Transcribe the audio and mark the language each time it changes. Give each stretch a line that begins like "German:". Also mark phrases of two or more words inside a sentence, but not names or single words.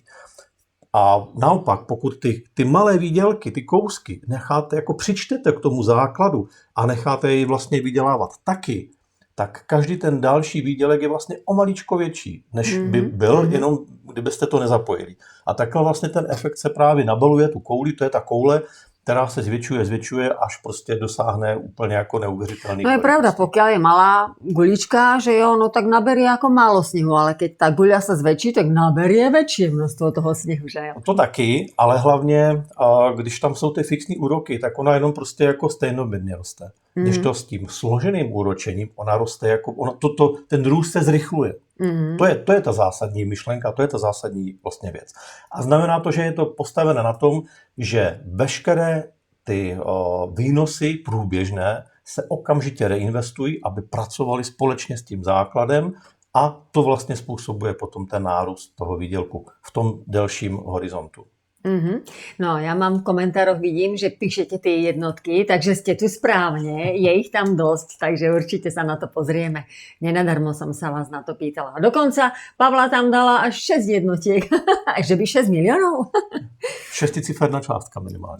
Czech: A naopak, pokud ty malé výdělky, ty kousky necháte, jako přičtete k tomu základu a necháte jej vlastně vydělávat taky, tak každý ten další výdělek je vlastně o maličko větší, než by byl, jenom kdybyste to nezapojili. A takhle vlastně ten efekt se právě nabaluje tu kouli, to je ta koule, která se zvětšuje, až prostě dosáhne úplně jako neuvěřitelný.
Slovak: No je pravda, pokiaľ je malá gulička,
Czech: že jo,
Slovak: no tak naberie ako málo snehu, ale keď tá guľa sa zväčší, tak naberie väčšie množstvo toho snehu,
Czech: že jo. To taky, ale hlavně, když tam jsou ty fixní úroky, tak ona jenom prostě jako stejnoměrně roste. Když to s tím složeným úročením, ona roste jako, ten růst se zrychluje. To je ta zásadní myšlenka, to je ta zásadní vlastně věc. A znamená to, že je to postavené na tom, že veškeré ty výnosy průběžné se okamžitě reinvestují, aby pracovali společně s tím základem a to vlastně způsobuje potom ten nárůst toho výdělku v tom delším horizontu. No,
Slovak: ja mám v komentároch, vidím, že píšete tie jednotky, takže ste tu správne, je ich tam dosť, takže určite sa na to pozrieme. Nenadarmo som sa vás na to pýtala. A dokonca Pavla tam dala až 6 jednotiek, že by 6 miliónov.
Czech: Šesticiferná částka minimálně.